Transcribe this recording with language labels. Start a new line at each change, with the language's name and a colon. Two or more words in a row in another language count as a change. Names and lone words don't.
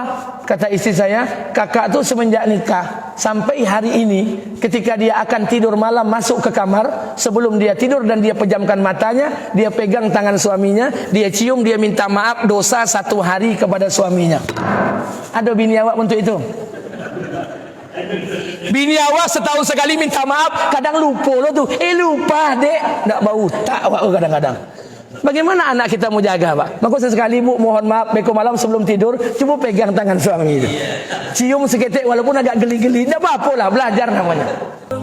Indonesian: Kata istri saya, kakak tu semenjak nikah sampai hari ini ketika dia akan tidur malam masuk ke kamar, sebelum dia tidur dan dia pejamkan matanya, dia pegang tangan suaminya, dia cium, dia minta maaf dosa 1 hari kepada suaminya.
Minangkabau: Ada bini awak untuk itu? Bini awak setahun sekali minta maaf, kadang lupa lo tuh. Lupa dek, nak bau tak awak kadang-kadang.
Indonesian: Bagaimana anak kita mau jaga, Pak? Maka sesekali Bu mohon maaf,
Minangkabau: beko malam
Indonesian: sebelum tidur coba pegang tangan suami itu, cium seketik walaupun agak geli-geli, tidak apa-apa lah, belajar namanya.